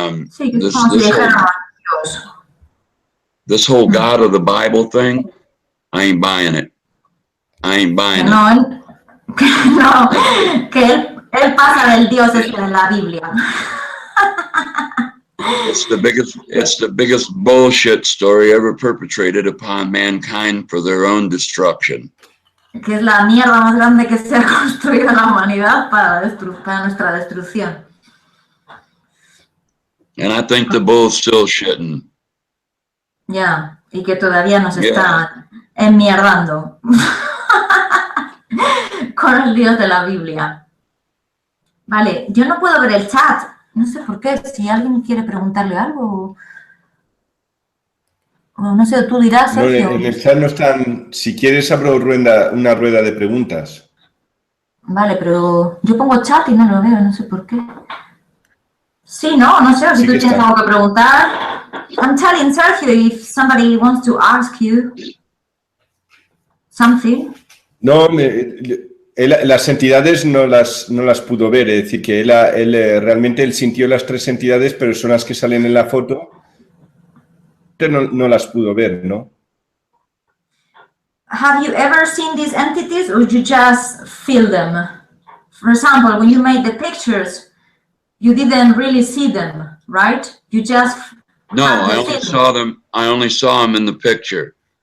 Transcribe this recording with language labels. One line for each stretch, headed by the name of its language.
Spanish: Sí, que es como si dijera Dios.
English: This whole God of the Bible thing, I ain't buying it. I ain't buying it.
Spanish: No, que él pasa del Dios este de la Biblia.
English: It's the biggest bullshit story ever perpetrated upon mankind for their own destruction.
Spanish: Que es la mierda más grande que se ha construido en la humanidad para nuestra destrucción.
English: And I think the bull's still shitting.
Spanish: Ya, y que todavía nos está enmierdando con el Dios de la Biblia. Vale, yo no puedo ver el chat. No sé por qué, si alguien quiere preguntarle algo. O no sé, tú dirás, Sergio. No, en el chat no están. Si quieres, abro una rueda de preguntas. Vale, pero yo pongo chat y no lo veo, no sé por qué. Sí, no sé, si tú tienes algo que preguntar.
English: I'm telling Sergio if somebody wants to ask you something.
Spanish: No, las entidades no las pudo ver, es decir, que realmente él sintió las tres entidades, pero son las que salen en la foto, no las pudo ver, ¿no?
English: Have you ever seen these entities or you just feel them? For example, when you made the pictures, you didn't really see them, right? You just... No, I only saw them in the picture.